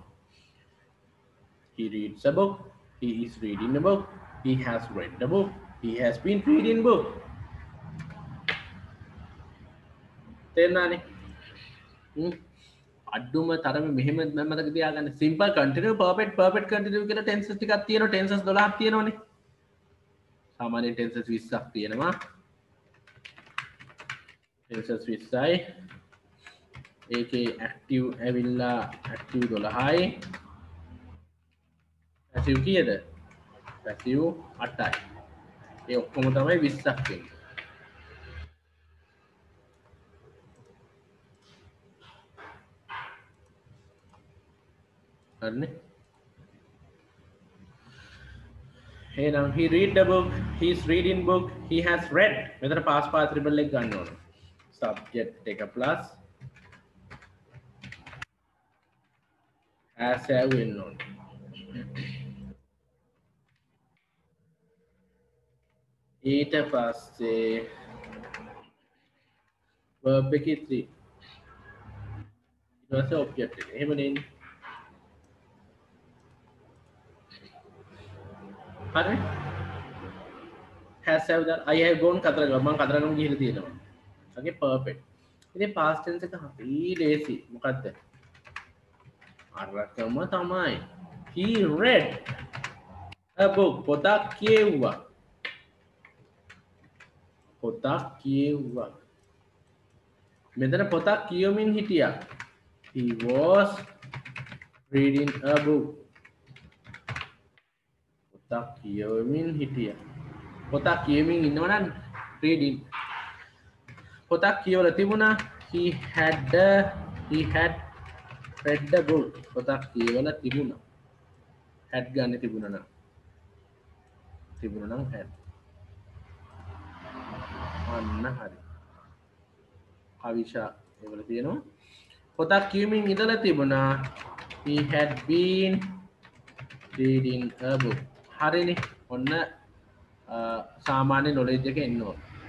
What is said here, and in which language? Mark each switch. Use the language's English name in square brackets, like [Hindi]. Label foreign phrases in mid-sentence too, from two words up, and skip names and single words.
[English] He reads a book. He is reading a book. He has read a book. He has been reading book. [Sinhala] තේරුණානේ? අඩුම තරමේ මෙහෙම මතක තියාගන්න. [English] simple continue perfect continue [Sinhala] කියලා ටෙන්සස් ටිකක් තියෙනවා. ටෙන්සස් 12ක් තියෙනවනේ. සාමාන්‍යයෙන් ටෙන්සර්ස් 20ක් තියෙනවා ටෙන්සර්ස් 20යි ඒකේ ඇක්ටිව් ඇවිල්ලා ඇක්ටිව් 12යි පැසිව් කීයද පැසිව් 8යි ඒ ඔක්කොම තමයි 20ක් වෙන්නේ හරිනේ එහෙනම් [English] he read the book he's reading book he has read [Sinhala] මෙතන [English] past participle [Sinhala] එක ගන්න ඕන subject එක plus [English] has have [Sinhala] වෙන්න ඕන ඊට පස්සේ verb එකේ 3 ඊට පස්සේ object එක එහෙම නෙන්නේ හරි [English] has have that I have gone [Sinhala] කතරගම මම කතරගම ගිහිල්ලා තියෙනවා [English] okay perfect [Sinhala] ඉතින් [English] past tense [Sinhala] එක හරි ලේසි මොකද්ද අරකම තමයි [English] he read a book [Sinhala] පොතක් කියවුවා මෙතන පොතක් කියවමින් හිටියා [English] he was reading a book [Sinhala] පොතක් කියවමින් හිටියා පොතක් කියවමින් ඉන්නවනම් reading පොතක් කියවලා තිබුණා [English] he had read the book [Sinhala] පොතක් කියවලා තිබුණා had ගන්න තිබුණා නම් had අන්න හරි අවිෂා ඒවල තියෙනවා පොතක් කියවමින් ඉඳලා තිබුණා [English] he had been reading a book [Sinhala] හරිනේ ඔන්න සාමාන්‍ය knowledge එක එන්න ඕන